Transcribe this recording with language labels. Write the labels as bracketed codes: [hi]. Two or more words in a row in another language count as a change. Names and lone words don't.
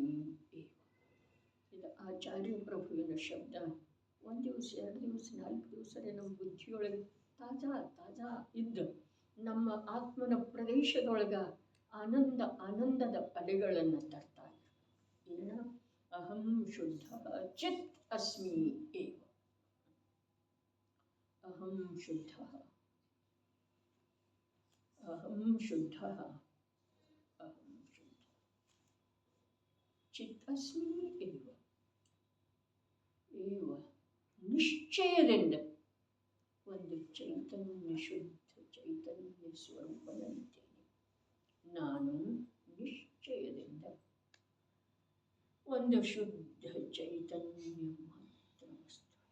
[kn] ಇದು ಆಚಾರ್ಯ ಪ್ರಭುವಿನ ಶಬ್ದ. ಒಂದು ದಿವಸ, 2 ದಿವಸ, 4 ದಿವಸರೇ ನಮ್ಮ ಬುದ್ಧಿಯೊಳಗೆ ತಾಜಾ ತಾಜಾ ಇದ್ದು ನಮ್ಮ ಆತ್ಮನ ಪ್ರದೇಶದೊಳಗೆ ಆನಂದದ ಅಲೆಗಳನ್ನು ತರ್ತಾ ಇದ್ರು. [sa] ಏನ ಅಹಂ ಶುದ್ಧ ಚಿತ್ ಅಸ್ಮಿ ಏವ. ಅಹಂ ಶುದ್ಧ ಅಹಂ ಶುದ್ಧ ಅಹಂ ಶುದ್ಧ ಚಿತ್ ಅಸ್ಮಿ ಏವ. [kn] ಏವ ನಿಶ್ಚಯದಿಂದ ಒಂದು ಚೈತನ್ಯ ಶುದ್ಧ ಚೈತನ್ಯ ಸ್ವರೂಪನಂತೇನೆ. ನಾನು ನಿಶ್ಚಯದಿಂದ ಒಂದು ಶುದ್ಧ ಚೈತನ್ಯ ಮಾತ್ರ ವಸ್ತು.